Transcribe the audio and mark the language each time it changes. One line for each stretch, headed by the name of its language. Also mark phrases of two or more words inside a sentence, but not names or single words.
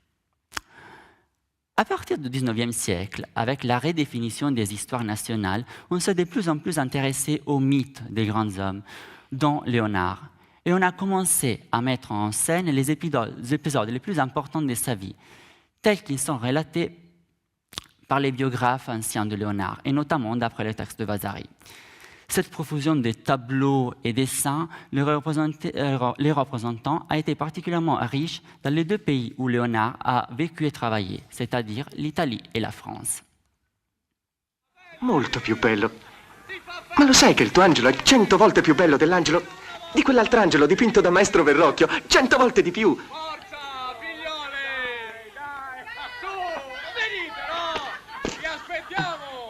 French: À partir du XIXe siècle, avec la redéfinition des histoires nationales, on s'est de plus en plus intéressé aux mythes des grands hommes, dont Léonard, et on a commencé à mettre en scène les épisodes les plus importants de sa vie, tels qu'ils sont relatés par les biographes anciens de Léonard, et notamment d'après les textes de Vasari. Cette profusion de tableaux et dessins les représentant a été particulièrement riche dans les deux pays où Léonard a vécu et travaillé, c'est-à-dire l'Italie et la France.
Italian: Molto più bello. Ma lo sai che il tuo angelo è 100 volte più bello dell'angelo di quell'altro angelo dipinto da Maestro Verrocchio? 100 volte di più. Forza, figlioli! Dai, su, venite, no? Vi aspettiamo!